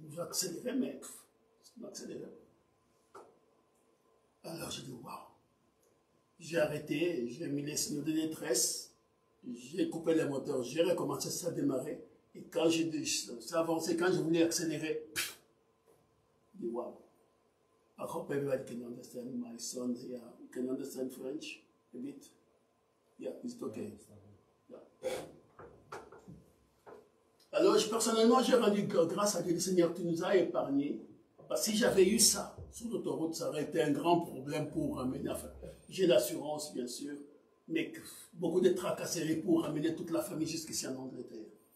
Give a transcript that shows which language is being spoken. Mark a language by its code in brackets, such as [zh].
[fr] J'ai accéléré, mais je m'accélérais. Alors j'ai dit, waouh. J'ai arrêté, j'ai mis les signaux de détresse, j'ai coupé le moteur, j'ai recommencé à démarrer. Et quand j'ai avancé, quand je voulais accélérer, j'ai dit waouh. [en] I hope everybody can understand. My son, yeah, can understand French a bit. Yeah, it's okay. Yeah. [fr] Alors, personnellement, j'ai rendu grâce à Dieu, le Seigneur, tu nous as épargnés. Parce que si j'avais eu ça sur l'autoroute, ça aurait été un grand problème pour ramener. Enfin, j'ai l'assurance, bien sûr, mais beaucoup de tracasseries pour ramener toute la famille jusqu'ici en Angleterre.